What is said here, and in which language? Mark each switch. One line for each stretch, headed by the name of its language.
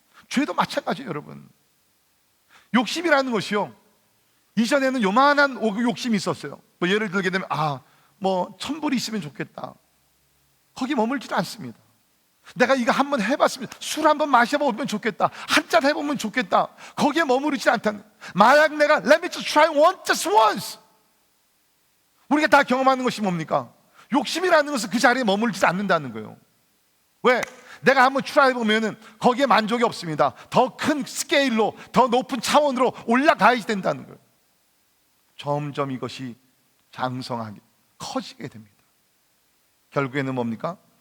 Korean: 죄도 마찬가지예요, 여러분. 욕심이라는 것이요 이전에는 요만한 욕심이 있었어요. 뭐 예를 들게 되면 천불이 있으면 좋겠다. 거기 머물지도 않습니다. 내가 이거 한번 해봤으면 술 한번 마셔보면 좋겠다. 한잔 해보면 좋겠다. 거기에 머무르지 않다는. 만약 내가
English: let me just try one, just once.
Korean: 우리가 다 경험하는 것이 뭡니까? 욕심이라는 것은 그 자리에 머물지 않는다는 거예요. 왜? 내가 한번 트라이 해보면 거기에 만족이 없습니다. 더 큰 스케일로, 더 높은 차원으로 올라가야 된다는 거예요. 점점 이것이 장성하게 커지게 됩니다. 결국에는 뭡니까?